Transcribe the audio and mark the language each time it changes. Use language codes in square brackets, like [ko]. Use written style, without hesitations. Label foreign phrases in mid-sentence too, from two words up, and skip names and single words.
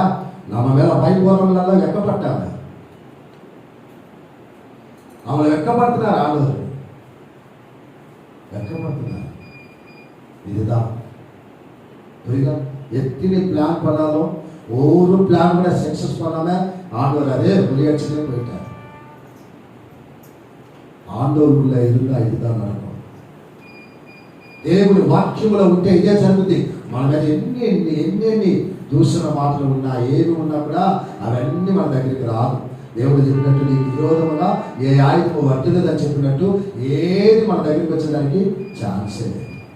[ta] நம்ம மேல பை போறவங்களெல்லாம் வெக்கப்பட்டாங்க, அவங்களை வெக்கப்படுத்தினார் ஆண்டவர், வெக்கப்படுத்தினார். இதுதான் புரியுதா? எத்தனை பிளான் பண்ணாலும் ஒரு பிளான் கூட சக்சஸ் பண்ணாம ஆண்டவர் அதே முயற்சியிலே போயிட்டார். [te] ఆందోళనలో ఎదురుగా ఇదిగా నడకం. దేవుని వాక్యములో ఉంటే ఇదే జరుగుతుంది. మన మీద ఎన్ని దూషణ మాటలు ఉన్నా, ఏమి ఉన్నా కూడా అవన్నీ మన దగ్గరికి రాదు. దేవుడు చెప్పినట్టు నీకు విరోధముగా ఏ ఆయుధము వర్తిల్లదని చెప్పినట్టు ఏది మన దగ్గరికి వచ్చేదానికి ఛాన్సే లేదు.